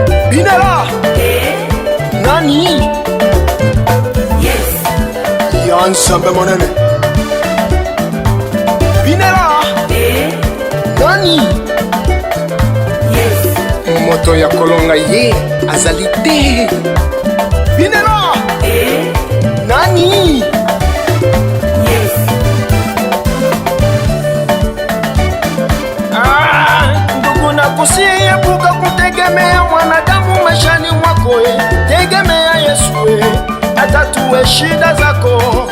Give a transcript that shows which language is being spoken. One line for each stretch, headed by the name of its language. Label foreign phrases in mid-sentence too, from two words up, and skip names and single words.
Lingala: Binela. Eh? Nani? Yes. Yann Sambe Monene. Binela. Eh? Nani? Yes. Moto ya kolonga ye azali te. Binelo. Eh? Nani? Yes.
Swahili: Ah, ndugu, nakusihi, epuka kutegemea mwanadamu maishani mwako, eh. Tegemea Yesu, eh. Atatue shida zako.